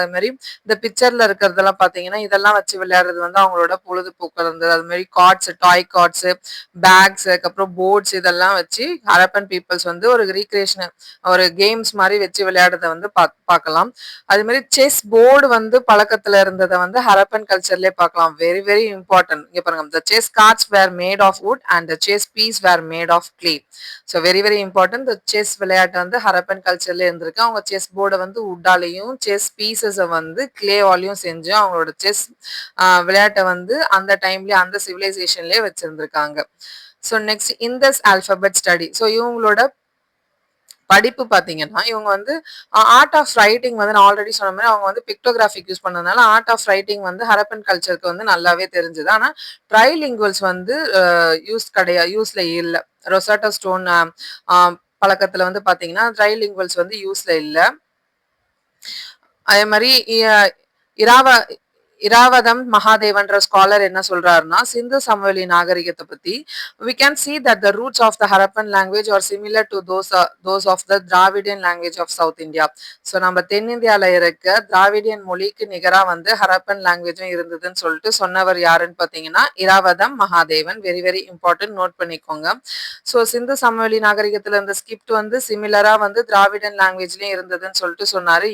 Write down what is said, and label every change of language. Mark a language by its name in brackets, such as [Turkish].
[Tamil] அது மாரி இந்த பிக்சர்ல இருக்கிறதெல்லாம் பார்த்தீங்கன்னா, இதெல்லாம் வச்சு விளையாடுறது வந்து அவங்களோட பொழுதுபோக்கா இருந்தது. அது மாரி டாய் கார்ட்ஸ், பேக்ஸ், அதுக்கப்புறம் போர்ட்ஸ் இதெல்லாம் வச்சு ஹரப்பன் பீப்பிள்ஸ் வந்து ஒரு ரீக்ரியேஷனல் ஒரு கேம்ஸ் மாரி வச்சு விளையாடுறத வந்து பார்க்கலாம். அது மாரி செஸ் போர்டு வந்து பழக்கத்துல இருந்தத வந்து ஹரப்பன் கல்ச்சர்லயே பார்க்கலாம். [English] Very very important. [Tamil] இங்க பாருங்க. [English] The chess cards were made of wood and the chess piece were made of clay. So very very important. [Tamil] இந்த செஸ் விளையாட்டு வந்து ஹரப்பன் கல்ச்சர்ல இருந்திருக்கு. அவங்க செஸ் போர்டை வந்து உட்டாலையும் செஸ் பீசஸை வந்து கிளேவாலையும் செஞ்சு அவங்களோட செஸ் விளையாட்டை வந்து அந்த டைம்லயே அந்த சிவிலைசேஷன்லயே வச்சிருந்திருக்காங்க. [English] So next Indus alphabet study. [Tamil] So இவங்களோட படிப்பு பார்த்தீங்கன்னா, இவங்க வந்து ஆர்ட் ஆஃப் ரைட்டிங் வந்து நான் ஆல்ரெடி சொன்ன மாரி அவங்க வந்து பிக்டோகிராஃபிக் யூஸ் பண்ணதுனால, ஆர்ட் ஆஃப் ரைட்டிங் வந்து ஹரப்பன் கல்ச்சருக்கு வந்து நல்லாவே தெரிஞ்சது. ஆனா ட்ரைலிங்குவல்ஸ் வந்து யூஸ்ல இல்ல. ரொசாட்டா ஸ்டோன் பழக்கத்துல வந்து பார்த்தீங்கன்னா, ட்ரைலிங்குவல்ஸ் வந்து யூஸ்ல இல்ல. அதே மாரி இராவ இராவதம் மகாதேவன்ற ஸ்காலர் என்ன சொல்றாருன்னா, சிந்து சமவெளி நாகரிகத்தை பத்தி [English] we can see that the roots of the Harappan language are similar to those of the Dravidian language of South India. [Tamil] So நம்ம தென்னிந்தியால இருக்க திராவிடியன் மொழிக்கு நிகரா வந்து ஹரப்பன் லாங்குவேஜும் இருந்ததுன்னு சொல்லிட்டு சொன்னவர் யாருன்னு பார்த்தீங்கன்னா இராவதம் Mahadevan. [English] very very important [Tamil] note பண்ணிக்கோங்க. ஸோ சிந்து சமவெளி நாகரிகத்துல இருந்த ஸ்கிரிப்ட் வந்து சிமிலரா வந்து திராவிடன் லாங்குவேஜ்லயும் இருந்ததுன்னு சொல்லிட்டு சொன்னாரு.